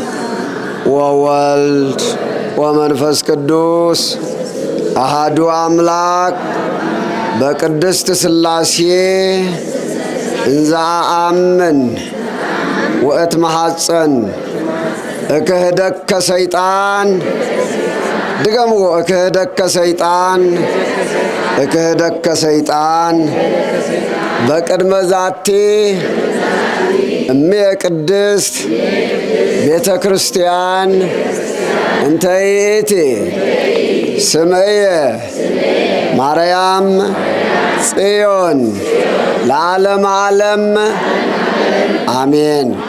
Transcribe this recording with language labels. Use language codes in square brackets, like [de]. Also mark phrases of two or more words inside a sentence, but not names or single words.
[gez] ወወልድ ወመንፈስ ቅዱስ አሃዱ አምላክ በቅድስት ሥላሴ እንዘ አአምን ወእትመሐፀን እክህደከ ሰይጣን ድገሙ እክህደከ ሰይጣን እክህደከ ሰይጣን በቅድመ ዛቲ እምየ ቅድስት ቤተ ክርስቲያን እንተ ይእቲ ስምየ ማርያም ጽዮን ለዓለመ ዓለም አሜን።